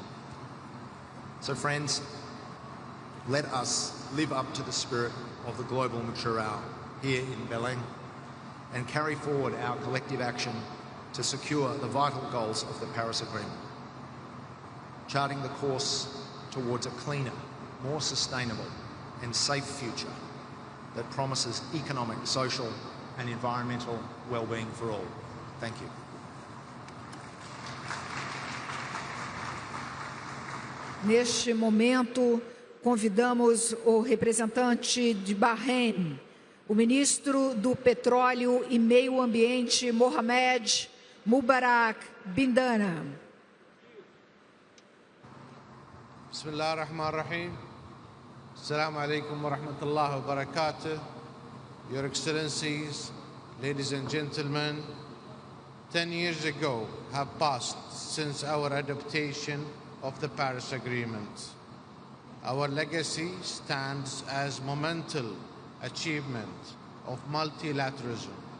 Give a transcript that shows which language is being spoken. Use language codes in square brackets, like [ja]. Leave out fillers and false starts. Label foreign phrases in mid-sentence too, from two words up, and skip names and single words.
[en] So friends, let us live up to the spirit of the global mature hour here in Belém and carry forward our collective action to secure the vital goals of the Paris Agreement, charting the course towards a cleaner, more sustainable and safe future that promises economic, social and environmental well-being for all. Thank you. [pt] Neste momento, convidamos o representante de Bahrein, o ministro do Petróleo e Meio Ambiente, Mohamed Mubarak Bindana. [ar] بسم الله الرحمن الرحيم. السلام عليكم ورحمة الله وبركاته. [en] Your Excellencies, ladies and gentlemen, 10 years ago have passed since our adaptation of the Paris Agreement. Our legacy stands as monumental achievement of multilateralism.